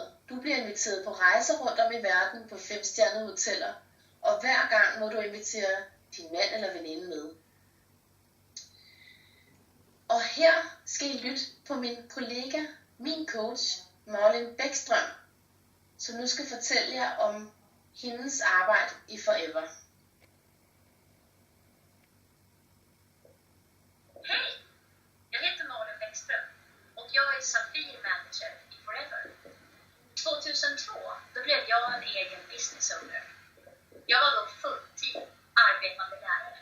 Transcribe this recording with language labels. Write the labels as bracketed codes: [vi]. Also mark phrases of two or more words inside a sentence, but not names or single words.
[da] Du bliver inviteret på rejser rundt om i verden på 5-stjernede hoteller, og hver gang må du invitere din mand eller veninde med. Og her skal I lytte på min kollega, min coach, Marlene Bäckström, som nu skal fortælle jer om hendes arbejde i Forever. [sv] Hej, jag heter Marlene Bäckström och jag är Safir Manager i Forever. 2002 då blev jag en egen [en] business owner. [sv] Jag var då fulltid arbetande lärare.